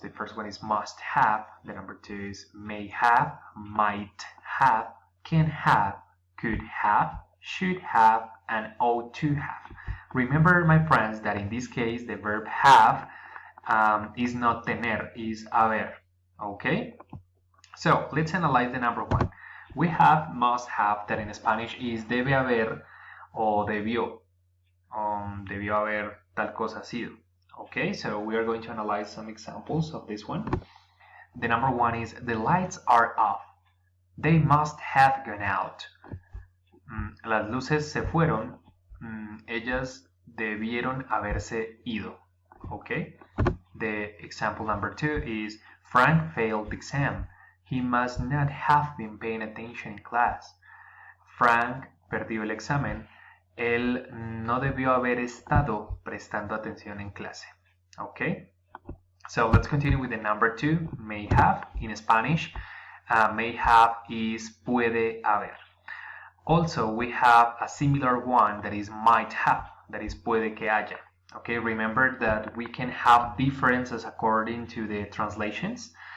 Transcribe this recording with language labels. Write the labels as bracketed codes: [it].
[en] The first one is must have, the number 2 is may have, might have, can have, could have, should have, and ought to have. Remember, my friends, that in this case the verb have is not tener, is haber. Okay, so let's analyze the number 1. We have must have, that in Spanish is [es] debe haber o debió. Debió haber tal cosa sido. [en] Okay, so we are going to analyze some examples of this one. The number 1 is the lights are off. They must have gone out. [es] Las luces se fueron. Ellas debieron haberse ido. [en] Okay, the example number 2 is Frank failed the exam. He must not have been paying attention in class. [es] Frank perdió el examen. Él no debió haber estado prestando atención en clase. [en] Okay? So let's continue with the number 2, may have. In Spanish, may have is [es] puede haber. [en] Also, we have a similar one that is might have, that is [es] puede que haya. [en] Okay, remember that we can have differences according to the translations.